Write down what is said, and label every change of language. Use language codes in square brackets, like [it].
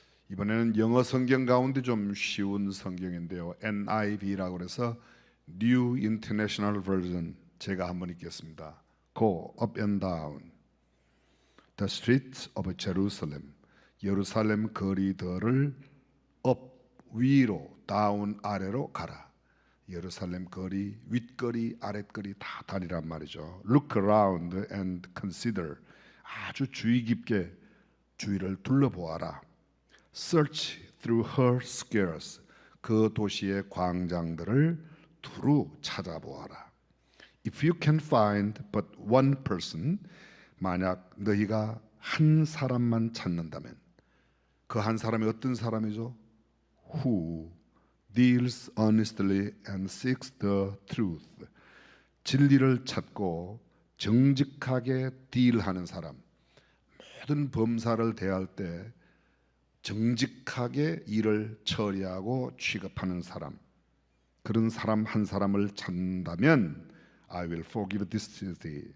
[ko] 이번에는 영어 성경 가운데 좀 쉬운 성경인데요, NIV라고 해서 New International Version, 제가 한번 읽겠습니다. [en] Go up and down the streets of Jerusalem. [ko] 예루살렘 거리들을 up 위로, down 아래로 가라. 예루살렘 거리, 윗거리, 아랫거리 다 다니란 말이죠. [en] Look around and consider. [ko] 아주 주의 깊게 주위를 둘러보아라. [en] Search through her squares. [ko] 그 도시의 광장들을 두루 찾아보아라. [en] If you can find but one person, [ko] 만약 너희가 한 사람만 찾는다면, 그 한 사람이 어떤 사람이죠? [en] Who deals honestly and seeks the truth. [ko] 진리를 찾고 정직하게 딜하는 사람. 모든 범사를 대할 때 정직하게 일을 처리하고 취급하는 사람. 그런 사람 한 사람을 찾는다면 [en] I will forgive this city.